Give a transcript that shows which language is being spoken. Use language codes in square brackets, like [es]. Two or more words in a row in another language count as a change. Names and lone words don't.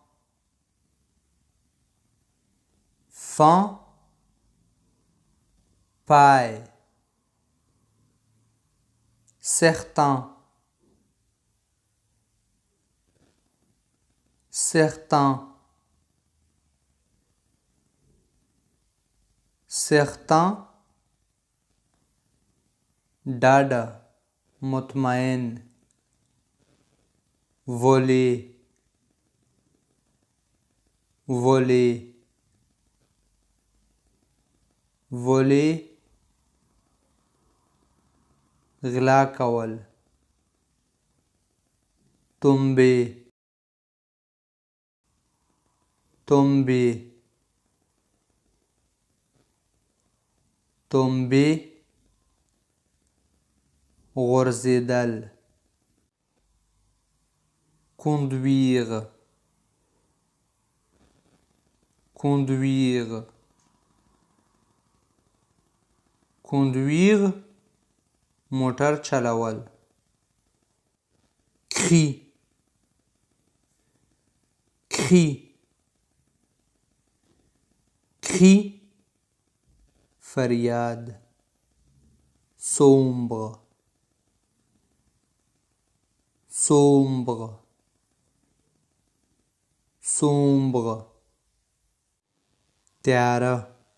[fr] fin paille certain certain certain [ps] ډاډه مطمئن [fr] voler voler voler [ps] غلا کول [fr] tomber tomber tomber غورځېدل conduire conduire conduire [ps] موټر چلول [fr] cri cri cri فریاد sombre sombre, sombre, [ps] تیاره